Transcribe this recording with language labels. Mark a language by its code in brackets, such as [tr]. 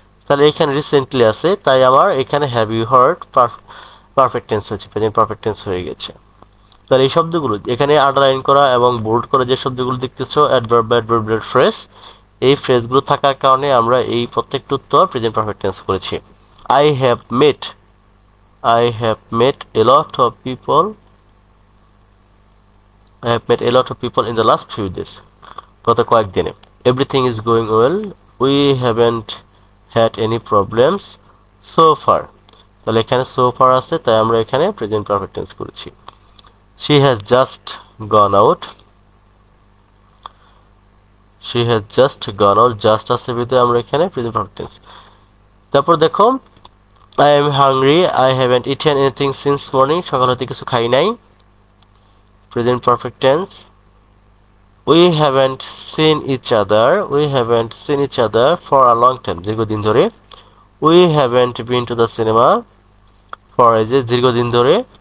[bn] তাহলে এখানে রিসেন্টলি আছে, তাই আমার এখানে have you heard perfect tense হচ্ছে, প্রেজেন্ট পারফেক্ট টেন্স হয়ে গেছে। তাহলে এই শব্দগুলো এখানে আন্ডারলাইন করা এবং বোল্ড করা যে শব্দগুলো দেখতেছো, অ্যাডভার্ব অ্যাডভার্বিয়াল ফ্রেজ, এই ফ্রেজগুলো থাকার কারণে আমরা এই প্রত্যেকটা উত্তর প্রেজেন্ট পারফেক্ট টেন্স করেছি। [en] I have met, I have met a lot of people. I have met a lot of people in the last few days. [bn] গত কয়েকদিনে। [en] Everything is going well. We haven't had any problems so far. [bn] তাহলে এখানে so far আছে, তাই আমরা এখানে present perfect tense করেছি। [en] She has just gone out. She has just gone out. [bn] Just আছে বিধায় আমরা এখানে প্রেজেন্ট পারফেক্ট টেন্স। তারপর দেখো, [en] I am hungry. I haven't eaten anything since morning. [bn] সকাল হতে কিছু খাই নাই। [en] Present perfect tense. We haven't seen each other. We haven't seen each other for a long time. [bn] দীর্ঘদিন ধরে। [en] We haven't been to the cinema for a দীর্ঘদিন ধরে।